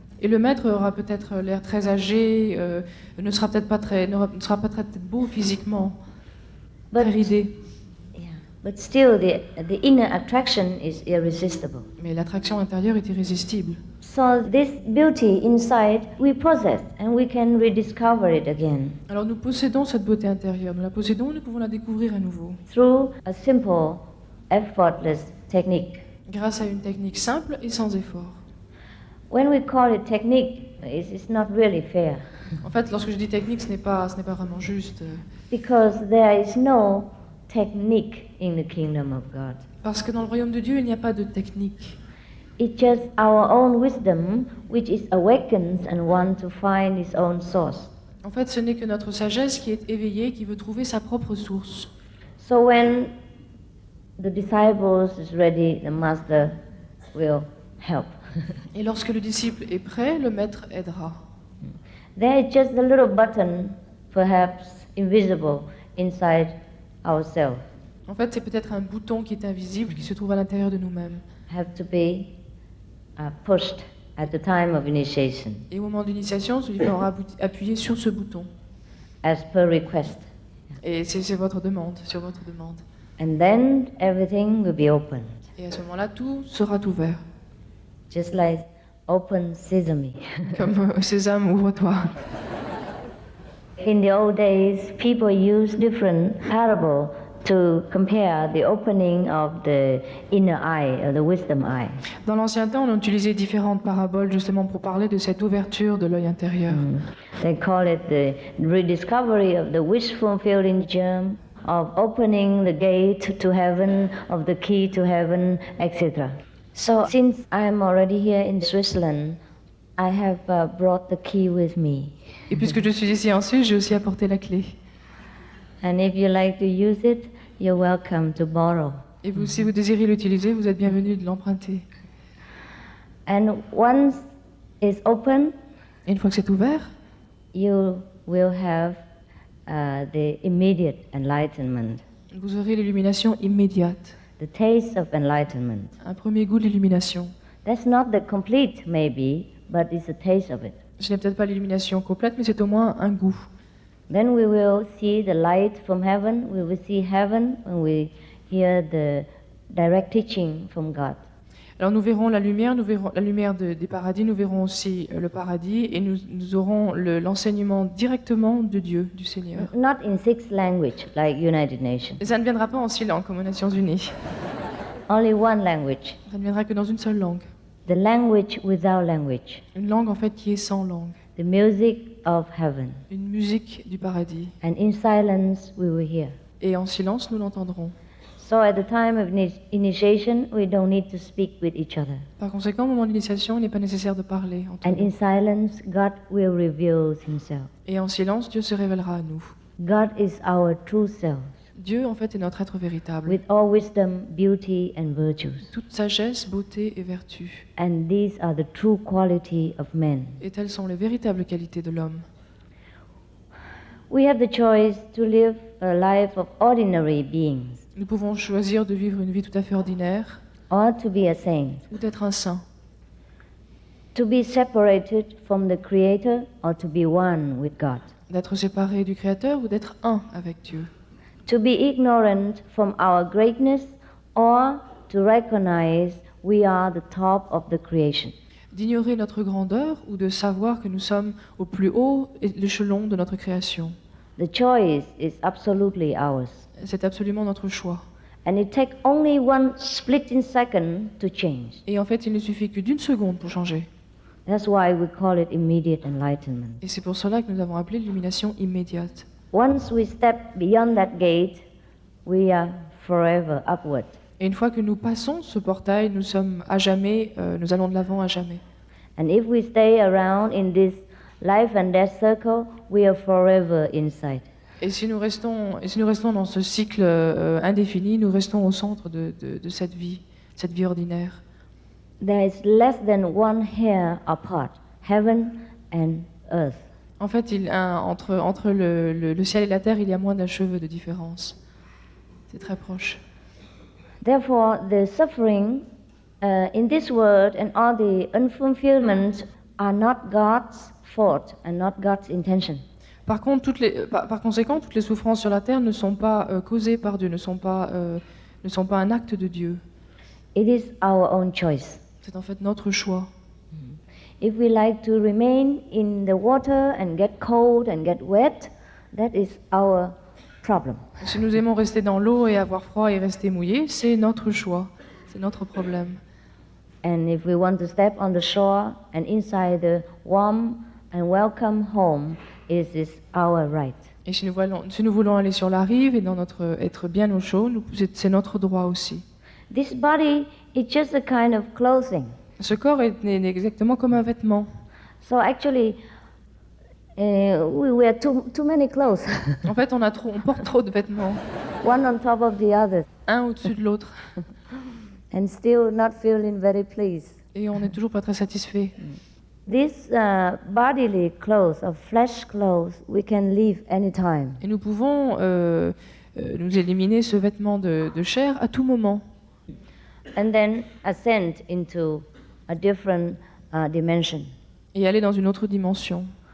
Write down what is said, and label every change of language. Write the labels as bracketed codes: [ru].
[fr] Et le maître aura peut-être l'air très âgé, ne sera peut-être pas très beau physiquement, très ridé. [en] But still, the inner attraction is irresistible. [fr] Mais l'attraction intérieure est irrésistible. [en] So this beauty inside we possess, and we can rediscover it again. [fr] Alors nous possédons cette beauté intérieure, nous la possédons, nous pouvons la découvrir à nouveau. [en] Through a simple, effortless technique. [fr] Grâce à une technique simple et sans effort. [en] When we call it technique, it's not really fair. [fr] En fait, lorsque je dis technique, ce n'est pas vraiment juste. [en] Because there is no technique in the kingdom of God. [fr] Parce que dans le royaume de Dieu, il n'y a pas de technique. [en] It's just our own wisdom which is awakens and wants to find its own source. [fr] En fait, ce n'est que notre sagesse qui est éveillée, qui veut trouver sa propre source. [en] So when the disciples is ready, the master will help. [fr] Et lorsque le disciple est prêt, le maître aidera. [en] There is just a little button, perhaps invisible, inside ourselves. [fr] En fait, c'est peut-être un bouton qui est invisible, qui se trouve à l'intérieur de nous-mêmes. [en] Have to be pushed at the time of initiation, [fr] Et au moment d'initiation, celui faudra appuyer sur ce bouton. [en] as per request. [fr] Et c'est votre demande, sur votre demande. [en] And then everything will be opened, [fr] Et à ce moment-là, tout sera ouvert. [en] just like open sesame. [fr] Comme Sésame, ouvre-toi. [en] In the old days, people used different parables to compare the opening of the inner eye, or the wisdom eye. [fr] Dans l'ancien temps, on utilisait différentes paraboles justement pour parler de cette ouverture de l'œil intérieur. [en] They call it the rediscovery of the wish-fulfilling germ, of opening the gate to heaven, of the key to heaven, etc. So, since I am already here in Switzerland, I have brought the key with me. [fr] Et puisque je suis ici en Suisse, j'ai aussi apporté la clé. [en] And if you like to use it, you're welcome to borrow. [fr] Et vous, si vous désirez l'utiliser, vous êtes bienvenu de l'emprunter. [en] And once it's open, [fr] Et une fois que c'est ouvert, [en] you will have the immediate enlightenment, [fr] vous aurez l'illumination immédiate, [en] the taste of enlightenment. [fr] un premier goût de l'illumination. [en] That's not the complete, maybe, but it's a taste of it. [fr] Ce n'est peut-être pas l'illumination complète, mais c'est au moins un goût. [en] Then we will see the light from heaven. We will see heaven when we hear the direct teaching from God. [fr] Alors nous verrons la lumière des paradis, nous verrons aussi le paradis et nous aurons l'enseignement directement de Dieu, du Seigneur. [en] Not in 6 languages like United Nations. [fr] Et ça ne viendra pas en 6 langues comme aux Nations Unies. [en] Only one language. [fr] Ça ne viendra que dans une seule langue. [en] The language without language. [fr] Une langue en fait qui est sans langue. [en] The music of heaven. [fr] Une musique du paradis. [en] And in silence we will hear. [fr] Et en silence nous l'entendrons. [en] So at the time of initiation, we don't need to speak with each other. [fr] Par conséquent, au moment de l'initiation, il n'est pas nécessaire de parler entre [en] And [fr] nous. [en] in silence, God will reveal himself. [fr] Et en silence, Dieu se révélera à nous. [en] God is our true self, [fr] Dieu, en fait, est notre être véritable. [en] with all wisdom, beauty, and virtues. [fr] Toute sagesse, beauté et vertu. [en] And these are the true quality of men. [fr] Et telles sont les véritables qualités de l'homme. [en] We have the choice to live a life of ordinary beings, [fr] Nous pouvons choisir de vivre une vie tout à fait ordinaire [en] or to be a saint, [fr] ou d'être un saint. [en] to be separated from the Creator, or to be one with God, [fr] D'être séparé du Créateur ou d'être un avec Dieu. [en] to be ignorant from our greatness, or to recognize we are the top of the creation. [fr] D'ignorer notre grandeur ou de savoir que nous sommes au plus haut échelon de notre création. [en] The choice is absolutely ours. [fr] C'est absolument notre choix. [en] And it takes only one splitting second to change. [fr] Et en fait, il ne suffit que d'une seconde pour changer. [en] That's why we call it immediate enlightenment. [fr] Et c'est pour cela que nous avons appelé l'illumination immédiate. [en] Once we step beyond that gate, we are forever upward. [fr] Et une fois que nous passons ce portail, nous sommes à jamais, nous allons de l'avant à jamais. [en] And if we stay around in this life and death circle, we are forever inside. [fr] Et si nous restons dans ce cycle indéfini, nous restons au centre de cette vie ordinaire. [en] There is less than one hair apart, heaven and earth. [fr] En fait, entre le ciel et la terre, il y a moins d'un cheveu de différence. C'est très proche. [en] Therefore, the suffering in this world and all the unfulfillment are not God's fault and not God's intention. [fr] Par conséquent, toutes les souffrances sur la terre ne sont pas causées par Dieu, ne sont pas un acte de Dieu. [en] It is our own choice. [fr] C'est en fait notre choix. [en] If we like to remain in the water and get cold and get wet, that is our problem. [fr] Si nous aimons rester dans l'eau et avoir froid et rester mouillé, c'est notre choix, c'est notre problème. [en] And if we want to step on the shore and inside the warm and welcome home, it is our right. [fr] Et si nous voulons aller sur la rive et être bien au chaud, c'est notre droit aussi. [en] This body is just a kind of clothing. [fr] Ce corps est exactement comme un vêtement. [en] So actually, we wear too many clothes. [fr] En fait, on porte trop de vêtements, [en] One on top of the other, [fr] un au-dessus de l'autre, [en] and still not feeling very pleased. [fr] et on n'est toujours pas très satisfait. [en] These bodily clothes, or flesh clothes, we can leave anytime. [fr] Et nous pouvons nous éliminer ce vêtement de chair à tout moment. [en] And then ascend into a different dimension, [fr] Et aller dans une autre dimension,